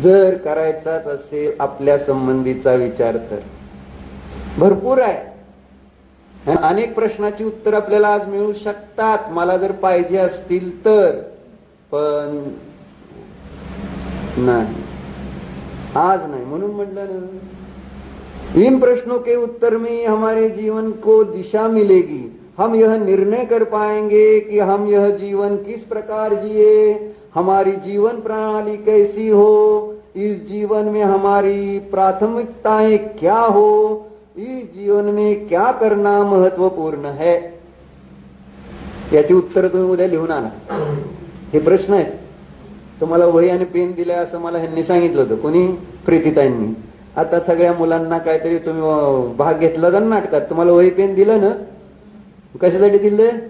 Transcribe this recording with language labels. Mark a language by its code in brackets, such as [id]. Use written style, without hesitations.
[mr] जर करायचाच असेल आपल्या संबंधीचा विचार तर भरपूर आहे. अनेक प्रश्नाची उत्तर आपल्याला आज मिळू शकतात मला जर पाहिजे असतील तर, पण नाही, आज नाही. म्हणून म्हटलं ना, [hi] इन प्रश्नों के उत्तर में हमारे जीवन को दिशा मिलेगी. हम यह निर्णय कर पाएंगे कि हम यह जीवन किस प्रकार जिए, हमारी जीवन प्रणाली कैसी हो, इस जीवन में हमारी प्राथमिकताएं क्या हो, इस जीवन में क्या करना महत्वपूर्ण है. [mr] याची उत्तर तुम्ही उद्या लिहून आणा. हे प्रश्न आहेत. तुम्हाला वही आणि पेन दिले असं मला ह्यांनी सांगितलं होतं. कोणी? प्रीतीताईंनी. आता सगळ्या मुलांना काहीतरी तुम्ही भाग घेतला तर नाटकात तुम्हाला वही पेन दिलं ना, कशासाठी दिलं?